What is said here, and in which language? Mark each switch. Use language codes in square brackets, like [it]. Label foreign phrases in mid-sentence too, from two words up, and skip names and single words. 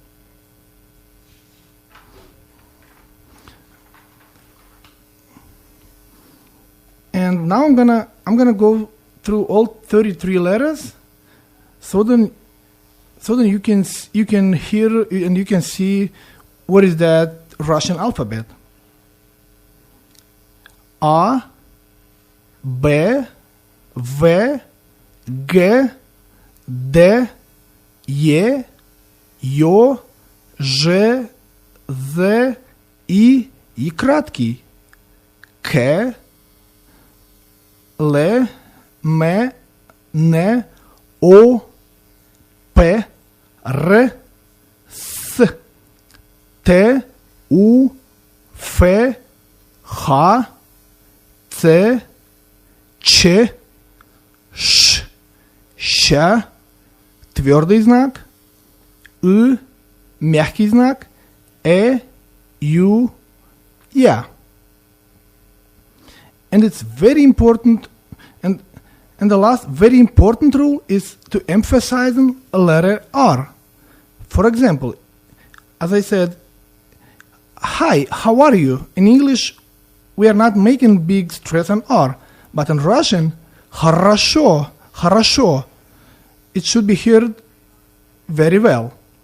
[en] And now I'm gonna go through all 33 letters, so then you can hear and you can see what is that Russian alphabet. [ru] А, Б, В, Г, Д, Е, Ё, Ж, З, И краткий. К, Л, М, Н, О, П, Р, Т, У, Ф, Х, Ц, Ч, Ш, Щ, твердый знак, И, мягкий знак, Ю, Я. [en] And it's very important, and the last very important rule is to emphasize a letter R. For example, as I said, hi, how are you? In English, we are not making big stress on R, but in Russian, [ru] хорошо, хорошо, [en] it should be heard very well.